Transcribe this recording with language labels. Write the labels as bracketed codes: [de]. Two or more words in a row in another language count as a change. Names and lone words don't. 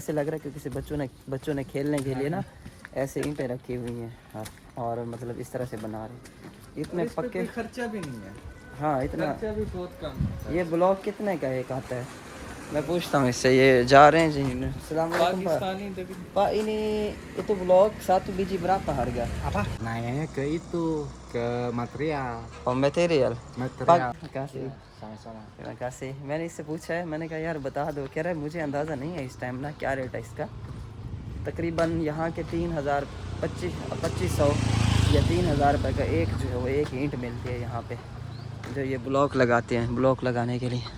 [hi] ऐसे लग रहा है कि किसी बच्चों ने खेलने के लिए ना ऐसे ईंटें रखी हुई हैं और मतलब इस तरह से बना रहे, इतने पक्के। खर्चा भी नहीं है। हाँ इतना। खर्चा भी बहुत कम। ये ब्लॉग कितने का एक आता है? मैं पूछता हूँ इससे। ये जा रहे हैं जी। [ar] السلام عليكم [hi] Pak. [id] Pakistani tapi Pak, ini itu blok 1 biji berapa harga? apa? Nanya ke itu, ke material. [hi] और मटेरियल [id] Material. makasih। Sama-sama. terima kasih। [hi] मैंने इससे पूछा है, मैंने कहा यार बता दो। कह रहा है मुझे अंदाज़ा नहीं है इस टाइम ना क्या रेट है इसका। तकरीबन यहाँ के 2500 या 3000 रुपये का एक जो है वो एक ईंट मिलती है यहाँ पे, जो ये ब्लॉक लगाते हैं ब्लॉक लगाने के लिए।